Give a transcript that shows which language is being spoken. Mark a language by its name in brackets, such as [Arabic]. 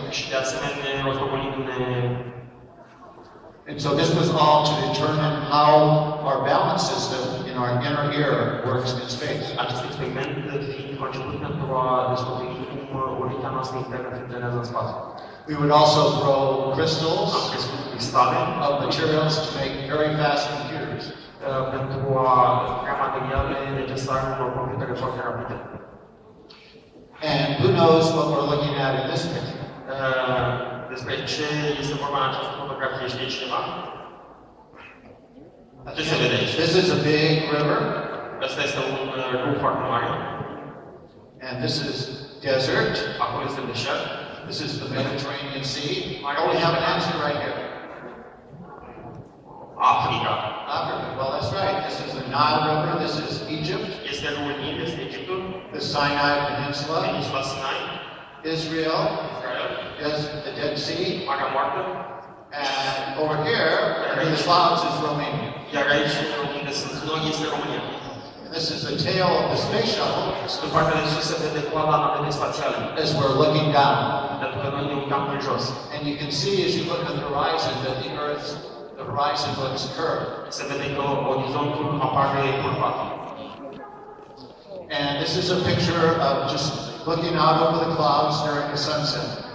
[Romanian] și de asemenea rostogolindu-ne. [English] And so this was all to determine how our balance system in our inner ear works in space. [Romanian] Acest experiment fiind conceput pentru a descoperi cum urechea noastră internă funcționează în spațiu. [English] We would also grow crystals [Romanian] Am crescut cristale [English] of materials to make very fast computers. [Romanian] pentru a crea materiale necesare unor computere foarte rapide. [English] And who knows what we're looking at in this picture? [Romanian] Despre ce este vorba în această fotografie, știe cineva? Ce se vede aici? [English] This is a big river, [Romanian] Ăsta este un râu foarte mare. [English] and this is desert. [Romanian] Acolo este deșert. [English] This is the Mediterranean Sea. Oh, we have an answer right here. Africa. Africa. Well, that's right. This is the Nile River. This is Egypt, [Romanian] Este râul Nil, este Egiptul, [English] the Sinai Peninsula, [Romanian] peninsula Sinai, [English] Israel, [Romanian] Israel, [English] is the Dead Sea, [Romanian] Marea Moartă, [English] and over here, in the clouds, is Romania. [Romanian] iar aici, unde sunt noi, este România. [English] This is the tail of the space shuttle [Romanian] În partea de sus se vede coada navelei spațiale, [English] as we're looking down. [Romanian] pentru că noi ne uitam în jos. [English] And you can see as you look at the horizon that the horizon looks curved. [Romanian] Se vede că orizontul apare curvat. [English] And this is a picture of just looking out over the clouds during the sunset.